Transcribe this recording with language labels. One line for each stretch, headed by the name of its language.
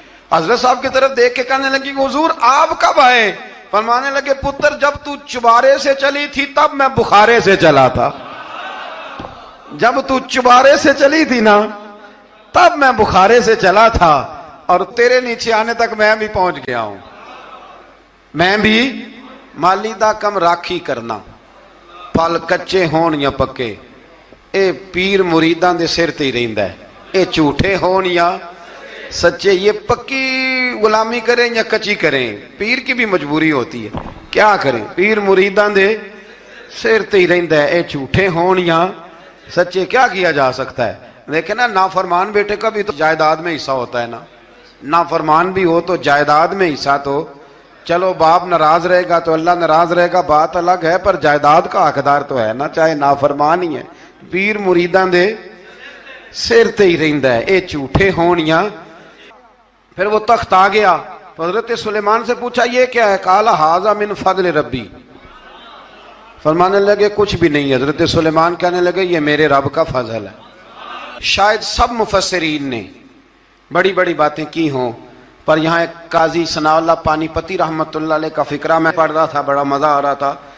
Urdu: حضرت صاحب کی طرف دیکھ کے کہنے لگی کہ حضور آپ کب آئے؟ فرمانے لگے پتر جب تو چبارے سے چلی تھی تب میں بخارے سے چلا تھا. جب تو چبارے سے چلی تھی نا تب میں بخارے سے چلا تھا, اور تیرے نیچے آنے تک میں بھی پہنچ گیا ہوں.
Punjabi: میں بھی مالی دا کم راکھی کرنا, پل کچے ہون یا پکے, اے پیر مریداں دے سر تے ہی رہندا ہے. اے جھوٹے ہون یا سچے,
Urdu: یہ پکی غلامی کریں یا کچی کریں, پیر کی بھی مجبوری ہوتی ہے. کیا کریں,
Punjabi: پیر مریداں دے سر تے ہی رہندا ہے. اے جھوٹے ہون یا سچے,
Urdu: کیا کیا جا سکتا ہے. لیکن نا نافرمان بیٹے کا بھی تو جائیداد میں حصہ ہوتا ہے نا. نافرمان بھی ہو تو جائیداد میں حصہ تو, چلو باپ ناراض رہے گا تو اللہ ناراض رہے گا بات الگ ہے, پر جائیداد کا حقدار تو ہے نا, چاہے نافرمان ہی ہے.
Punjabi: پیر مریداں دے سر تے ہی رہندا ہے. اے جھوٹے ہون یا.
Urdu: پھر وہ تخت آ گیا تو حضرت سلیمان سے پوچھا یہ کیا ہے؟
Arabic: قال ھذا من فضل ربی.
Urdu: فرمانے لگے کچھ بھی نہیں. حضرت سلیمان کہنے لگے یہ میرے رب کا فضل ہے. شاید سب مفسرین نے بڑی بڑی باتیں کی ہوں, پر یہاں ایک قاضی ثناء اللہ پانی پتی رحمت اللہ علیہ کا فقرہ میں پڑھ رہا تھا, بڑا مزہ آ رہا تھا.